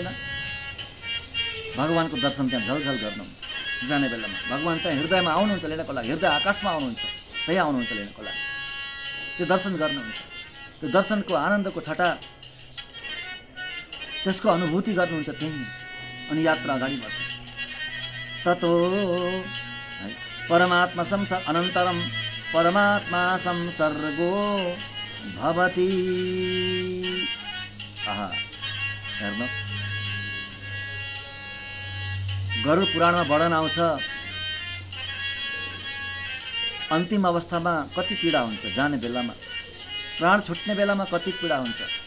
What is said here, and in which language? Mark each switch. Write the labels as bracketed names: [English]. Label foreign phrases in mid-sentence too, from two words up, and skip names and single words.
[Nepali] भगवानको दर्शन त्यहाँ झलझल गर्नुहुन्छ। जाने बेलामा भगवान त्यहाँ हृदयमा आउनुहुन्छ लिनको लागि, हृदय आकाशमा आउनुहुन्छ, त्यहाँ आउनुहुन्छ लिनको लागि। त्यो दर्शन गर्नुहुन्छ, त्यो दर्शनको आनन्दको छटा, त्यसको अनुभूति गर्नुहुन्छ त्यहीँ। अनि यात्रा अगाडि बढ्छ। [Sanskrit] ततो परमात्मा अनन्तरम परमात्मा संसर्गो भवति। [Nepali] हेर्नु, गरुड पुराणमा वर्णन आउँछ अन्तिम अवस्थामा कति पीडा हुन्छ। जाने बेलामा, प्राण छुट्ने बेलामा कति पीडा हुन्छ।